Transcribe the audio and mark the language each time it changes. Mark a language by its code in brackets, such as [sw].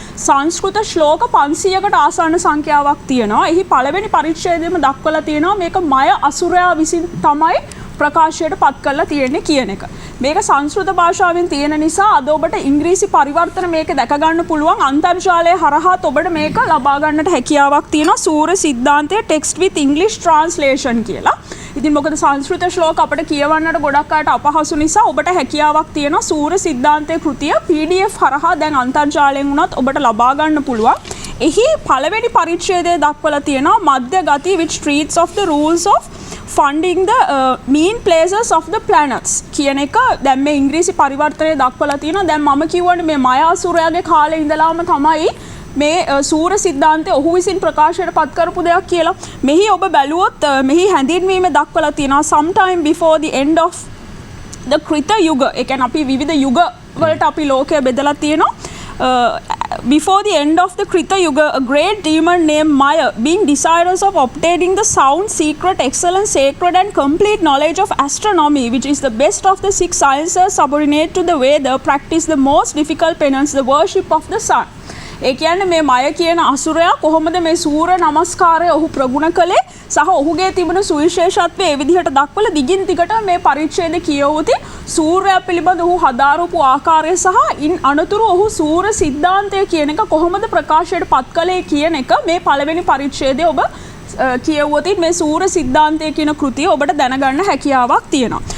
[si] සංස්කෘත ශ්ලෝක 500කට ආසන්න සංඛ්‍යාවක් තියෙනවා. එහි පළවෙනි පරිච්ඡේදයේම දක්වලා තියෙනවා මේක මය අසුරයා විසින් තමයි ප්‍රකාශයට පත් කරලා තියෙන්නේ කියන එක. මේක සංස්කෘත භාෂාවෙන් තියෙන නිසා අද ඔබට ඉංග්‍රීසි පරිවර්තන මේක දැක ගන්න පුළුවන්. අන්තර්ජාලය හරහා ඔබට මේක ලබා ගන්නට හැකියාවක් තියෙනවා. සූර්ය සිද්ධාන්තයේ [en] text with English translation [si] කියලා. ඉතින් මොකද සංස්කෘත ශ්ලෝක අපිට කියවන්නට ගොඩක් අයට අපහසු නිසා ඔබට හැකියාවක් තියෙනවා සූර්ය සිද්ධාන්තයේ කෘතිය PDF හරහා දැන් අන්තර්ජාලයෙන් උනත් ඔබට ලබා ගන්න පුළුවන්. එහි පළවෙනි පරිච්ඡේදයේ දක්වලා තියෙනවා මධ්‍ය ගති [en] which treats of the rules of funding the mean places of the planets [si] කියන එක දැන් මේ ඉංග්‍රීසි පරිවර්තනයේ දක්වලා තියෙනවා. දැන් මම කියවනේ මේ මයාසුරයාගේ කාලේ ඉඳලාම තමයි මේ සූර්ය සිද්ධාන්තය ඔහු විසින් ප්‍රකාශයට පත් කරපු දෙයක් කියලා. මෙහි ඔබ බැලුවොත් මෙහි හැඳින්වීම දක්වලා තියෙනවා [en] sometime before the end of the Krita [si] යුග. ඒ කියන්නේ අපි විවිධ යුග වලට අපි ලෝකය බෙදලා තියෙනවා. [en] Before the end of the Krita Yuga, a great demon named Maya, being desirous of obtaining the sound, secret, excellent, sacred and complete knowledge of astronomy, which is the best of the 6 sciences subordinate to the Veda, practiced the most difficult penance, the worship of the sun. [si] ඒ කියන්නේ මේ මය කියන අසුරයා කොහොමද මේ සූර්ය නමස්කාරය ඔහු ප්‍රගුණ කළේ සහ ඔහුගේ තිබුණු සුවිශේෂත්වය ඒ විදිහට දක්වලා දිගින් දිගට මේ පරිච්ඡේද කියවුවොත් සූර්යයා පිළිබඳ ඔහු හදාරපු ආකාරය සහ ඉන් අනතුරු ඔහු සූර්ය සිද්ධාන්තය කියන එක කොහොමද ප්‍රකාශයට පත් කළේ කියන එක මේ පළවෙනි පරිච්ඡේදයේ ඔබ කියවුවොත් මේ සූර්ය සිද්ධාන්තය කියන කෘතිය ඔබට දැනගන්න හැකියාවක් තියෙනවා.